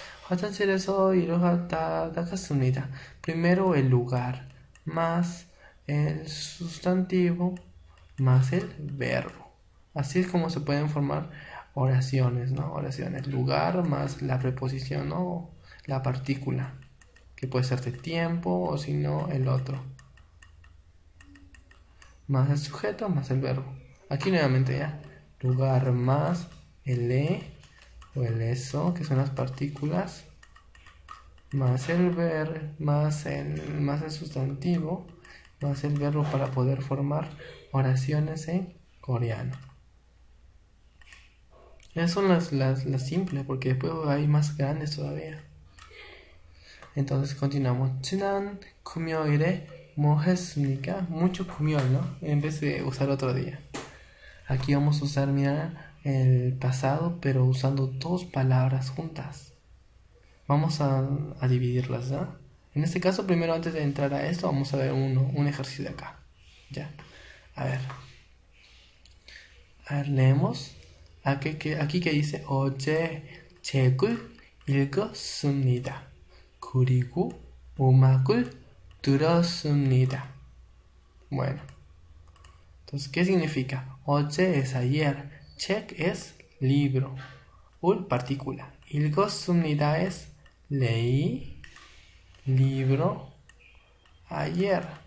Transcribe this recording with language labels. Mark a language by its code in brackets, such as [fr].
[ko] 화장실에서 일을 닦았습니다. [es] Primero el lugar, más el sustantivo, más el verbo. Así es como se pueden formar oraciones, ¿no? Oraciones. Lugar más la preposición, ¿no? La partícula, que puede ser de tiempo o si no el otro. Más el sujeto más el verbo. Aquí nuevamente ya. Lugar más el o el eso, que son las partículas, más el más el sustantivo, más el verbo para poder formar oraciones en coreano. Esas son las simples, porque después hay más grandes todavía. Entonces continuamos. [ko] 지난 금요일에 뭐 했습니까? [es] Mucho 금요일, ¿no? En vez de usar otro día. Aquí vamos a usar, mira, el pasado, pero usando dos palabras juntas. Vamos a dividirlas, ¿no? En este caso, primero antes de entrar a esto, vamos a ver un ejercicio de acá. ¿Ya? A ver, leemos. Aquí que dice [ko] 어제 책을 읽었습니다. 그리고 음악을 들었습니다. [es] Bueno, entonces, ¿qué significa? 어제 es ayer, 책 es libro, partícula. 읽었습니다 es leí libro ayer.